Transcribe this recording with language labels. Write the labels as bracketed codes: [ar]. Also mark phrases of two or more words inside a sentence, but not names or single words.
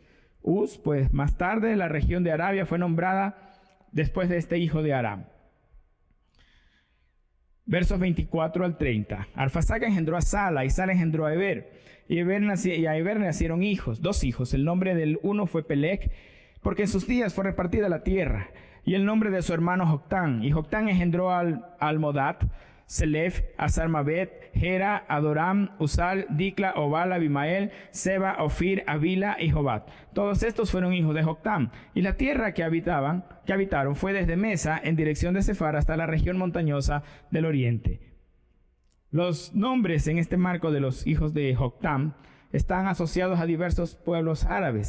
[es] Uz, pues más tarde la región de Arabia fue nombrada después de este hijo de Aram. Versos 24 al 30. Arfaxad engendró a Sala, y Sala engendró a Eber. Y a Eber nacieron hijos, 2 hijos. El nombre del uno fue Peleg, porque en sus días fue repartida la tierra. Y el nombre de su hermano Joctán. Y Joctán engendró a Almodad, Selef, a Sarmabet, Gera, Adoram, Usal, Dicla, Obal, Abimael, Seba, Ofir, Avila y Jobat. Todos estos fueron hijos de Joctán. Y la tierra que habitaron fue desde Mesa en dirección de Sefar hasta la región montañosa del oriente. Los nombres en este marco de los hijos de Joctán están asociados a diversos pueblos árabes.